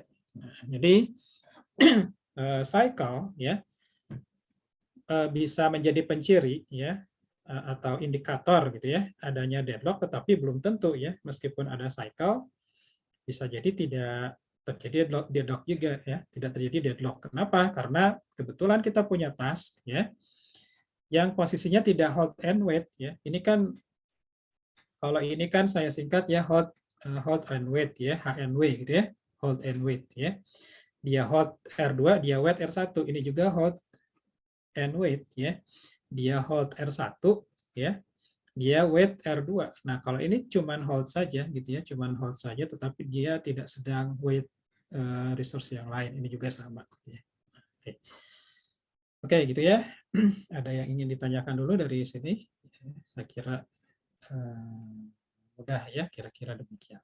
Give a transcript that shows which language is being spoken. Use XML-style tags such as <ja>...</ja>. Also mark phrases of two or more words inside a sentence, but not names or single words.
<id>Nah, jadi cycle ya bisa menjadi penciri ya atau indikator gitu ya adanya deadlock, tetapi belum tentu ya, meskipun ada cycle bisa jadi tidak terjadi deadlock juga ya, tidak terjadi deadlock. Kenapa? Karena kebetulan kita punya task ya yang posisinya tidak</id> <en>hold and wait</en> <id>ya. Ini kan kalau ini kan saya singkat ya</id> <en>hold and wait</en> <id>ya, HNW gitu ya,</id> <en>hold and wait ya.</en> <id>Dia hold R2, dia wait R1. Ini juga</id> <en>hold and wait</en> <id>ya. Dia hold R1 ya. Dia wait R2. Nah, kalau ini cuman hold saja gitu ya, cuman hold saja tetapi dia tidak sedang</id> <en>wait resource</en> <id>yang lain. Ini juga sama gitu ya. Oke, gitu ya. Ada yang ingin ditanyakan dulu dari sini? Saya kira mudah ya, kira-kira demikian.</id>